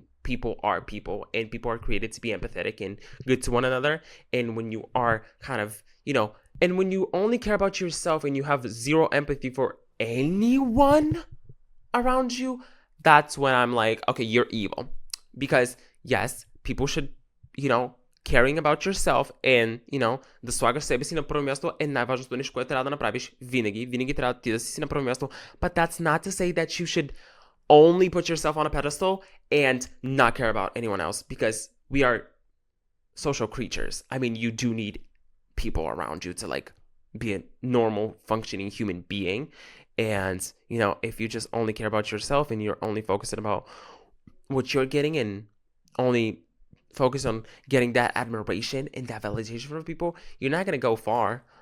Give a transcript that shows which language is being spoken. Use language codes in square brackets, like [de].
[en] people are people, and people are created to be empathetic and good to one another. And when you are kind of, and when you only care about yourself and you have zero empathy for anyone around you, that's when I'm like, okay, you're evil. Because yes, people should, caring about yourself and, [bg] да слагаш себе си на първо място е най-важното нещо, което трябва да направиш винаги. Винаги трябва ти да си на първо място. [en] But that's not to say that you should only put yourself on a pedestal and not care about anyone else, because we are social creatures. I mean, you do need people around you to like be a normal functioning human being. And, if you just only care about yourself and you're only focusing about what you're getting and only focus on getting that admiration and that validation from people, you're not going to go far.